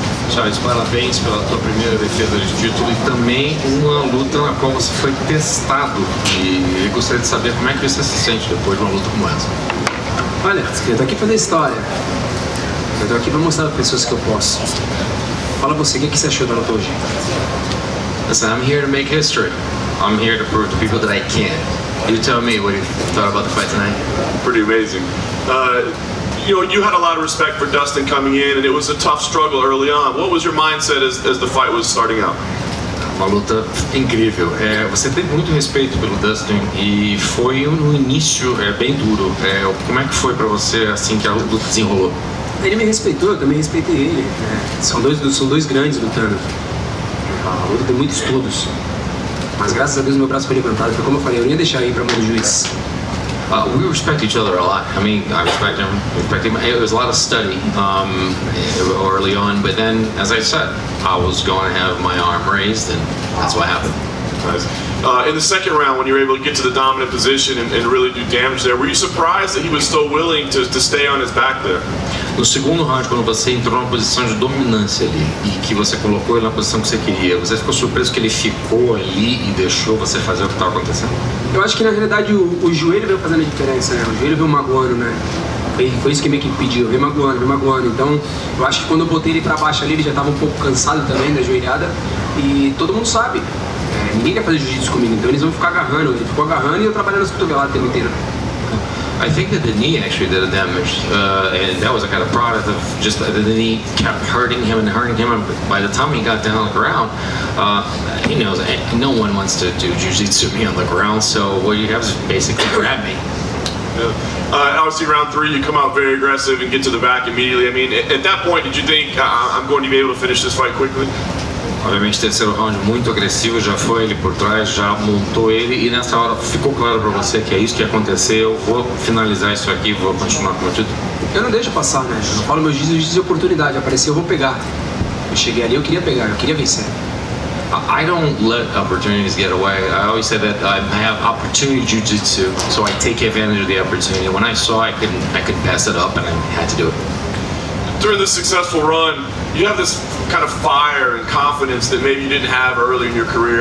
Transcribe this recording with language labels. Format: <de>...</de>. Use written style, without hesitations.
<pt>Charles, parabéns pela tua primeira defesa de título e também uma luta na qual você foi testado. E eu gostaria de saber como é que você se sente depois de uma luta como essa. Olha, eu tô aqui pra fazer história. Eu tô aqui pra mostrar para pessoas que eu posso. Fala você, o que você achou da luta hoje?</pt> <en>Listen, I'm here to make history. I'm here to prove to people that I can. You tell me what you thought about the fight tonight. Pretty amazing. You know, you had a lot of respect for Dustin coming in, and it was a tough struggle early on. What was your mindset as the fight was starting out?</en> <pt>Uma luta incrível. Você teve muito respeito pelo Dustin e foi no início bem duro. Como é que foi pra você assim que a luta desenrolou? Ele me respeitou, eu também respeitei ele. São dois grandes lutando. A luta tem muitos estudos. Mas graças a Deus meu braço foi levantado. Foi como eu falei, eu não ia deixar ir pra mão do juiz.</pt> <en>We respect each other a lot. I mean, I respect him. It was a lot of study early on, but then, as I said, I was going to have my arm raised, and that's what happened. Nice. In the second round, when you were able to get to the dominant position and really do damage there, were you surprised that he was so willing to stay on his back there?</en> <pt>No segundo round, quando você entrou na posição de dominância ali e que você colocou ele na posição que você queria, você ficou surpreso que ele ficou ali e deixou você fazer o que estava acontecendo? Eu acho que na realidade o joelho veio fazendo a diferença, né? O joelho veio magoando, né? Foi isso que meio que pediu, veio magoando. Então eu acho que quando eu botei ele pra baixo ali, ele já estava um pouco cansado também da joelhada e todo mundo sabe. Ninguém quer fazer jiu-jitsu comigo, então eles vão ficar agarrando. Ele ficou agarrando e eu trabalhando as cotoveladas o tempo inteiro.</pt> <en>I think that the knee actually did a damage, and that was a kind of product of just the knee kept hurting him. And by the time he got down on the ground, he knows no one wants to do jiu-jitsu me on the ground, so what you have is basically grab me. Obviously, round 3, you come out very aggressive and get to the back immediately. I mean, at that point, did you think, I'm going to be able to finish this fight quickly?</en> <pt>Obviamente, terceiro round muito agressivo, já foi ele por trás, já montou ele e nessa hora ficou claro pra você que é isso que aconteceu, eu vou finalizar isso aqui, vou continuar com o título. Eu não deixo passar, né? Eu falo meu jiu-jitsu de oportunidade, apareceu, eu vou pegar. Eu cheguei ali, eu queria pegar, eu queria vencer.</pt> <en>I don't let opportunities get away. I always say that I have opportunity jiu-jitsu, so I take advantage of the opportunity. When I saw I couldn't pass it up and I had to do it. During this successful run, you have this kind of fire and confidence that maybe you didn't have early in your career.</en>